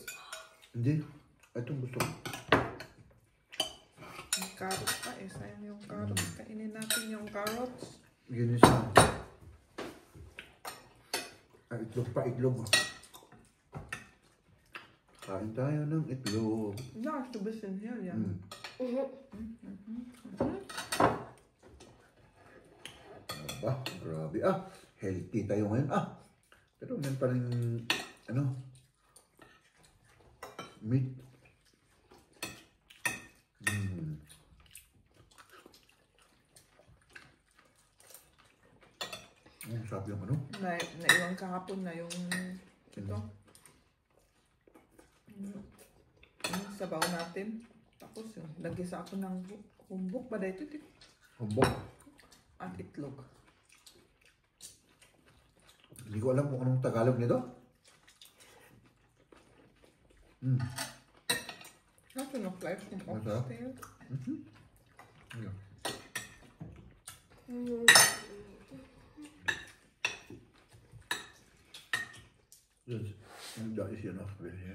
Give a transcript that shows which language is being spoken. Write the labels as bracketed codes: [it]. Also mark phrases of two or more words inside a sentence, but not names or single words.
[tl] Hindi. Itong gusto ko. May carrot pa eh. Sayang yung carrots. Kainin natin yung carrots. Ginisa. Itlog pa, itlog. Kain tayo ng itlog. [de] Ja, hast du ein bisschen hier, ja. [tl] Aba, grabe. Healthy tayo ngayon. Pero meron pa rin, ano, meat. Ang sarap yung ano. Naiwan kahapon na yung ito. Yung sabaw natin. Tapos yun, nagisa ako ng humbok ba dito? Humbok. At itlog. Hindi ko alam kung anong Tagalog nito. [de] Hast du noch Fleisch vom Oxtail? Ja. Da ist hier noch welche.